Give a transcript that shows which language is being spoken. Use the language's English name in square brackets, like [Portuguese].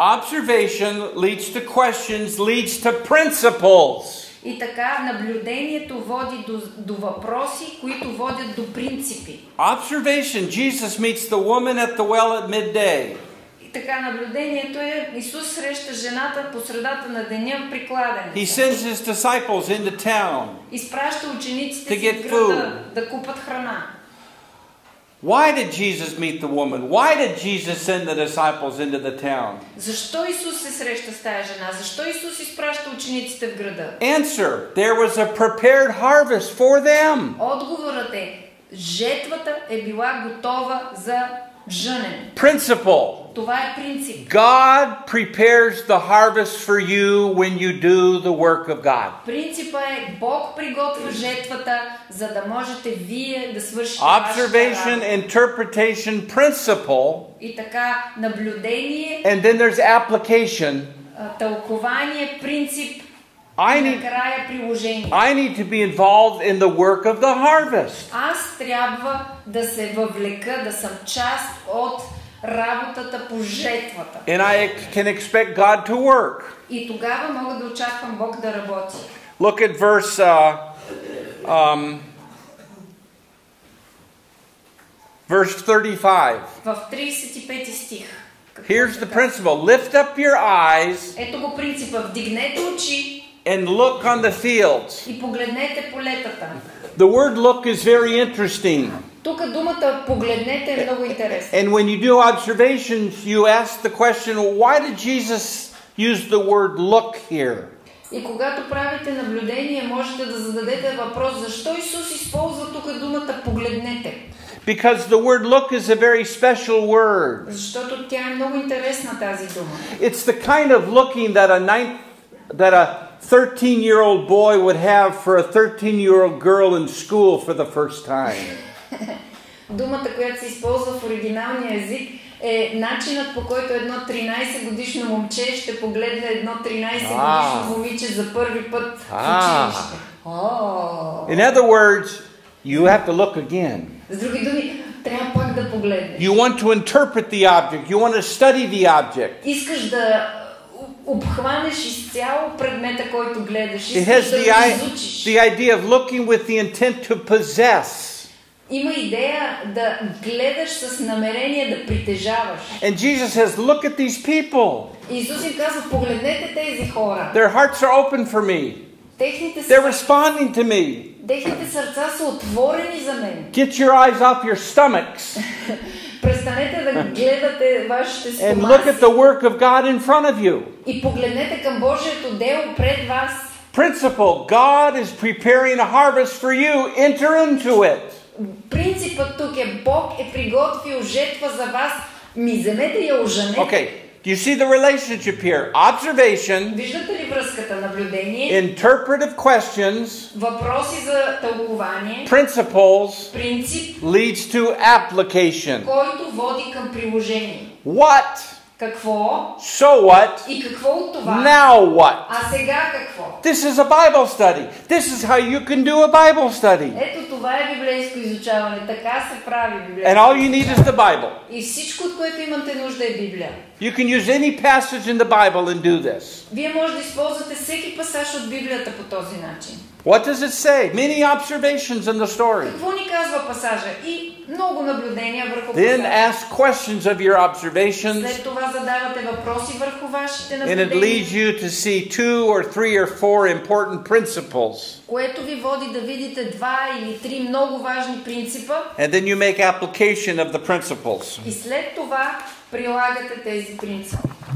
[English] Observation leads to questions, leads to principles. [Bulgarian] И така наблюдението води до въпроси, които водят до принципи. [English] Observation. Jesus meets the woman at the well at midday. [Bulgarian] И така наблюдението е Исус среща жената по средата на деня при кладенеца. [English] He sends His disciples into town. [Bulgarian] Изпраща учениците си в града да купат храна. [English] Why did Jesus meet the woman? Why did Jesus send the disciples into the town? [Bulgarian] Защо Исус се среща с тая жена? Защо Исус изпраща учениците в града? [English] Answer. There was a prepared harvest for them. [Bulgarian] Отговорът е, жетвата е била готова за жънене. [English] Principle. [Bulgarian] Това е принцип. [English] God prepares the harvest for you when you do the work of God. [Bulgarian] Принципът е Бог приготвя жетвата, за да можете вие да свършите [English] Observation, interpretation, principle. [Bulgarian] И така наблюдение. [English] And then there's application. [Bulgarian] Тълкование, принцип. [English] I need to be involved in the work of the harvest. [Bulgarian] Аз трябва да се въвлека, да съм част от работата по жетвата. [English] And I can expect God to work. [Bulgarian] И тогава мога да очаквам Бог да работи. [English] Look at verse Verse 35. [Bulgarian] В 35 стих. [English] Here's the principle. Lift up your eyes [Bulgarian] Ето го принципа. Вдигнете очи [English] and look on the fields. [Bulgarian] и погледнете полетата. [English] The word look is very interesting. [Bulgarian] Тук думата погледнете е много интересна. [English] And when you do observations, you ask the question, why did Jesus use the word look here? [Bulgarian] И когато правите наблюдение, можете да зададете въпрос, защо Исус използва тук думата погледнете? [English] Because the word look is a very special word. [Bulgarian] Защото тя е много интересна тази дума. [English] It's the kind of looking that a 13-year-old boy would have for a 13-year-old girl in school for the first time. [Bulgarian] Думата, която се използва в оригиналния език, е начинът, по който едно 13-годишно момче ще погледне едно 13-годишно момиче за първи път в училище. [English] In other words, you have to look again. [Bulgarian] С други думи, трябва пак да погледнеш. [English] You want to interpret the object. You want to study the object. [Bulgarian] Искаш да обхванеш изцяло предмета, който гледаш. [English] It [Bulgarian] Искаш [English] has [Bulgarian] да го изучиш. [English] the idea of looking with the intent to possess. [Bulgarian] Има идея да гледаш с намерение да притежаваш. [English] And Jesus says, look at these people. [Bulgarian] Исус им казва, погледнете тези хора. [English] Their hearts are open for me. They're responding to me. [Bulgarian] Техните сърца са отворени за мен. [English] Get your eyes off your stomachs. [Bulgarian] Престанете да гледате вашите стомаси. [English] And look at the work of God in front of you. [Bulgarian] И погледнете към Божието дело пред вас. [English] Principle, God is preparing a harvest for you. Enter into it. [Bulgarian] Принципът тук е, Бог е приготвил жетва за вас. Ми вземете я оженете. [English] Okay. Do you see the relationship here? Observation. [Bulgarian] Виждате ли връзката? Наблюдение. [English] Interpretive questions. [Bulgarian] Въпроси за тълкование. [English] Principles. [Bulgarian] Принцип. [English] Leads to application. [Bulgarian] Който води към приложение. [English] What? [Bulgarian] Какво? [English] So what? [Bulgarian] И какво от това? [English] Now what? [Bulgarian] А сега какво? [English] This is a Bible study. This is how you can do a Bible study. [Bulgarian] Ето това е библейско изучаване. Така се прави библейско. [English] And all you need is the Bible. [Bulgarian] И всичко, от което имате нужда, е Библия. [English] You can use any passage in the Bible and do this. [Bulgarian] Вие може да използвате всеки пасаж от Библията по този начин. [English] What does it say? Many observations in the story. [Bulgarian] Какво ни казва пасажа? И много наблюдения върху [English] Then [Bulgarian] пасажа. [English] ask questions of your observations. [Bulgarian] След това задавате въпроси върху вашите [English] And it [Bulgarian] наблюдения. [English] leads you to see 2 or 3 or 4 important principles. [Bulgarian] Което ви води да видите 2 или 3 много важни принципа. [English] And then you make application of the principles. [Bulgarian] И след това прилагате тези принципи.